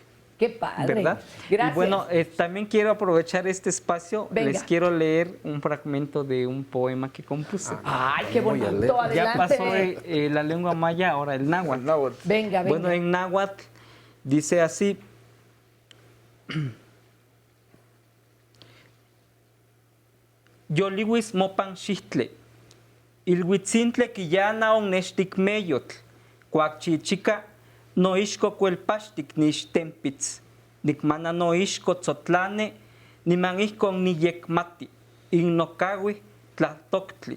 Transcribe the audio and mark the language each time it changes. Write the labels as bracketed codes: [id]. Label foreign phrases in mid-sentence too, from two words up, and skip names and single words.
[es] Qué padre. ¿Verdad? Gracias. Y bueno, también quiero aprovechar este espacio. Venga. Les quiero leer un fragmento de un poema que compuse. Ay, qué bonito. Ya Adelante. pasó la lengua maya, ahora el náhuatl. Venga, venga. Bueno, en náhuatl dice así. [nah] Yoliwis mopan xixtle, ilhuitzintle quillana onnextic meyotl, cuacchichica noixco cuelpaxtic nixtempitz, nicmana noixco tzotlane, nimanixcon niyecmati, innocahui tlatoctli.